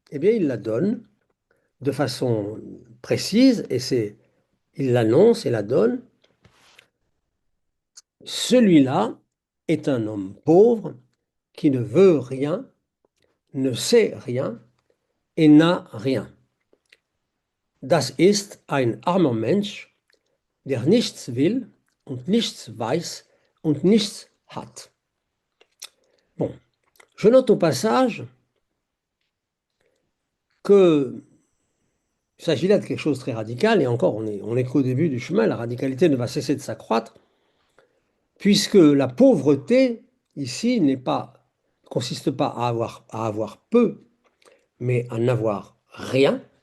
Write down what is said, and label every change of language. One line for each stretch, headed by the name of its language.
French: Eh bien, il la donne de façon précise il l'annonce et la donne. Celui-là est un homme pauvre qui ne veut rien, ne sait rien et n'a rien.
German: Das ist ein armer Mensch, der nichts will und nichts weiß und nichts hat.
French: Bon, je note au passage qu'il s'agit là de quelque chose de très radical, et encore, on est qu'au début du chemin, la radicalité ne va cesser de s'accroître, puisque la pauvreté, ici, ne consiste pas à avoir peu, mais à n'avoir rien,